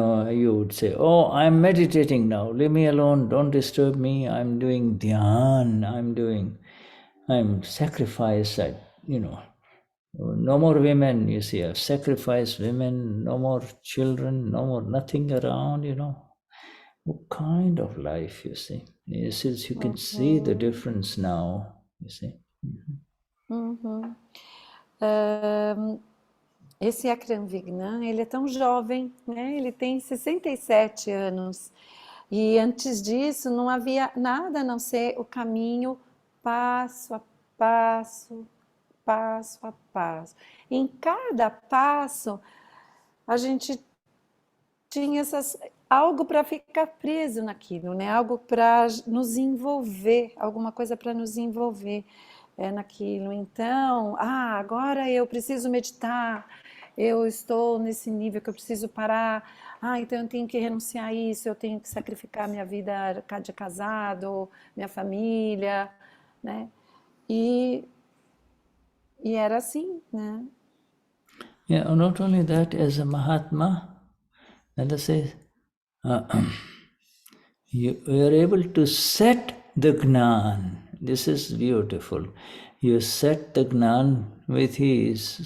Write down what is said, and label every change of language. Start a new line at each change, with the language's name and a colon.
English: You would say, oh, I'm meditating now, leave me alone, don't disturb me, I'm doing dhyan, I'm sacrificed, no more women, you see, I've sacrificed women, no more children, no more nothing around, What kind of life, you see? You can see the difference now, you see.
Portuguese: Esse Akram Vignan, ele é tão jovem, né? Ele tem 67 anos. E antes disso não havia nada a não ser o caminho passo a passo, passo a passo. Em cada passo, a gente tinha algo para ficar preso naquilo, né? Algo para nos envolver, alguma coisa para nos envolver naquilo. Então, agora eu preciso meditar, eu estou nesse nível que eu preciso parar, então eu tenho que renunciar a isso, eu tenho que sacrificar minha vida de casado, minha família, né? E era assim, né?
English: Yeah, not only that, as a Mahatma, let us say, you are able to set the Gnan. This is beautiful. You set the Gnan with ease.